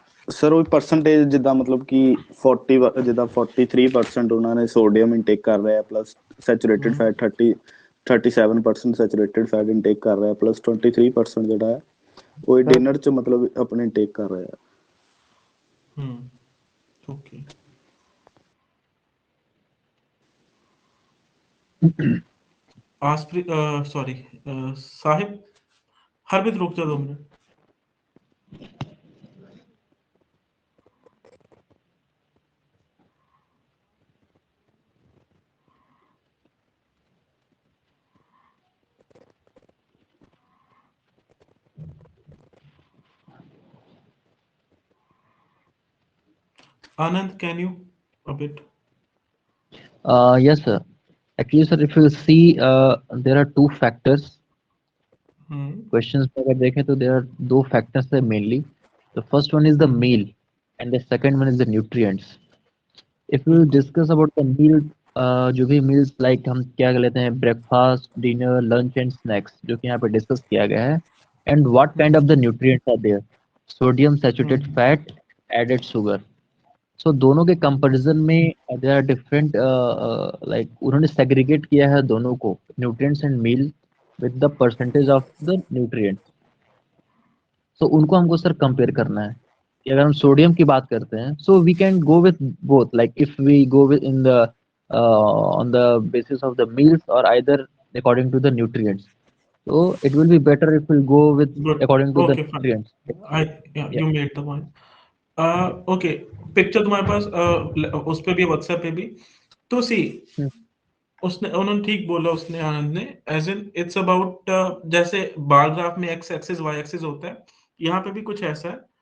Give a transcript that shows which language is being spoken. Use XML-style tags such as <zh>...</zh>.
<pa>Sir ਉਹ percentage ਜਿੱਦਾਂ ਮਤਲਬ ਕਿ 40 ਜਿੱਦਾਂ 43% ਉਹਨਾਂ ਨੇ ਸੋਡੀਅਮ ਇਨਟੇਕ ਕਰ ਰਿਹਾ ਪਲੱਸ ਸੈਚੂਰੇਟਡ ਫੈਟ 37% ਸੈਚੂਰੇਟਡ ਫੈਟ ਇਨਟੇਕ ਕਰ ਰਿਹਾ ਪਲੱਸ 23% ਜਿਹੜਾ ਹੈ ਉਹ ਡਿਨਰ ਚ ਮਤਲਬ ਆਪਣੇ ਇਨਟੇਕ ਕਰ ਰਿਹਾ।</pa> <hi>ਓਕੇ, आसप्रीत सॉरी साहिब, हरप्रीत रुक जा 2 minute.</hi> <en>Anand, can you a bit? Yes, sir. Actually, sir, if you see, there are two factors.</en> <hi>Questions में अगर देखें तो</hi> <en>there are</en> <hi>दो factors है mainly.</hi> <en>The first one is the meal, and the second one is the nutrients. If we discuss about the meal,</en> <hi>जो भी</hi> <en>meals like</en> <hi>हम क्या लेते हैं</hi> <en>breakfast, dinner, lunch and snacks</en> <hi>जो कि यहाँ पे discuss किया गया है,</hi> <en>and what kind of the nutrients are there? Sodium, saturated fat, added sugar. So</en> <hi>दोनों के कंपैरिजन में</hi> <en>there are different like</en> <hi>उन्होंने</hi> <en>segregate</en> <hi>किया है दोनों को</hi> <en>nutrients and meal with the percentage of the nutrients.</en> <hi>So उनको हमको सर कंपेयर करना है कि अगर हम सोडियम की बात करते हैं</hi> <en>so we can go with both, like if we go with in the on the basis of the meals or either according to the nutrients. So it will be better if we go with Good. according to the Okay, fine. nutrients. Yeah, you made the point.</en> <hi>Okay, picture तुम्हारे पास उस पे भी WhatsApp पे भी तो सी उसने उन्होंने ठीक बोला उसने आनंद ने एज इन इट्स अबाउट जैसे बार ग्राफ में एक्स एक्सिस वाई एक्सिस होता है, यहाँ पे भी कुछ ऐसा है।</hi>